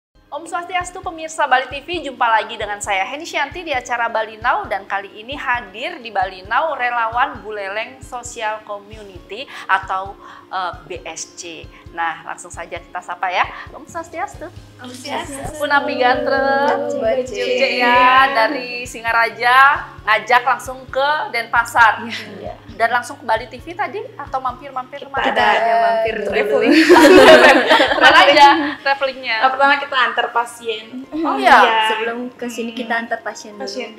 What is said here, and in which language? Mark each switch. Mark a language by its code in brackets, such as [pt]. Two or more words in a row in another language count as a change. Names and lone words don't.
[id] Om Swastiastu pemirsa Bali TV, jumpa lagi dengan saya Heni Shanti di acara Bali Now, dan kali ini hadir di Bali Now relawan Buleleng Social Community atau BSC. Nah, langsung saja kita sapa ya. Om Swastiastu. Om Swastiastu. [ban] Punapi gantrem. [id] Ya, dari Singaraja ngajak langsung ke Denpasar. Ya. Dan langsung ke Bali TV tadi atau mampir-mampir kemana? Kita ada mampir traveling. Kemana aja travelingnya? Pertama kita antar pasien. Oh iya. Sebelum ke sini kita antar pasien dulu.